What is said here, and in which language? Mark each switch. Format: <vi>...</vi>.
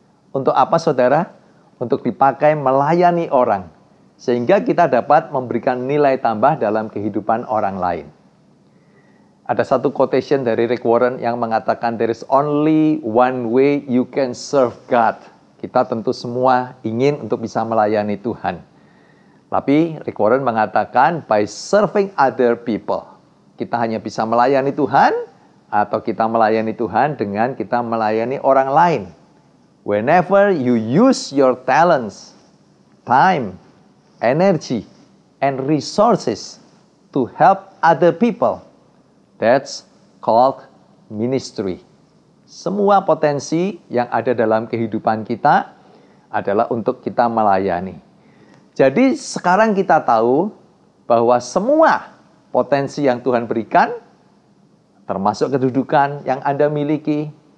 <id>Untuk apa, saudara? Untuk dipakai melayani orang, sehingga kita dapat memberikan nilai tambah dalam kehidupan orang lain. Ada satu quotation dari Rick Warren yang mengatakan,</id> <en>there is only one way you can serve God.</en> <id>Kita tentu semua ingin untuk bisa melayani Tuhan. Tapi Rick Warren mengatakan,</id> <en>by serving other people.</en> <id>Kita hanya bisa melayani Tuhan, atau kita melayani Tuhan dengan kita melayani orang lain.</id> <en>Whenever you use your talents, time, energy, and resources to help other people, that's called ministry.</en> <id>Semua potensi yang ada dalam kehidupan kita adalah untuk kita melayani. Jadi sekarang kita tahu bahwa semua potensi yang Tuhan berikan, termasuk kedudukan yang Anda miliki,</id>